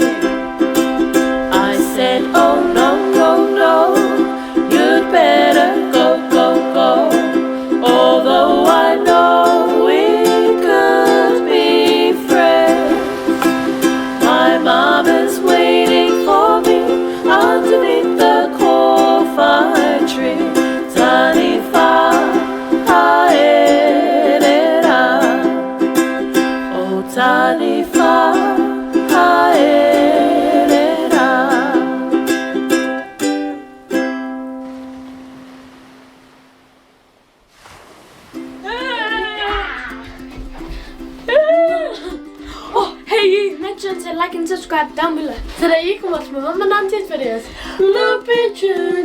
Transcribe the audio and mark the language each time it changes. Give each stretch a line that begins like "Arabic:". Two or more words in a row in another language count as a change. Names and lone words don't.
English: I said, oh, no, no, no, you'd better go, go, go. Although I know we could be friends. My mama's waiting for me underneath the kōwhai tree.
Māori: Taniwha haere rā. Oh, Taniwha haere rā.
English: Oh, hey you, make sure to like and subscribe down below so that you can watch my mum and auntie's videos.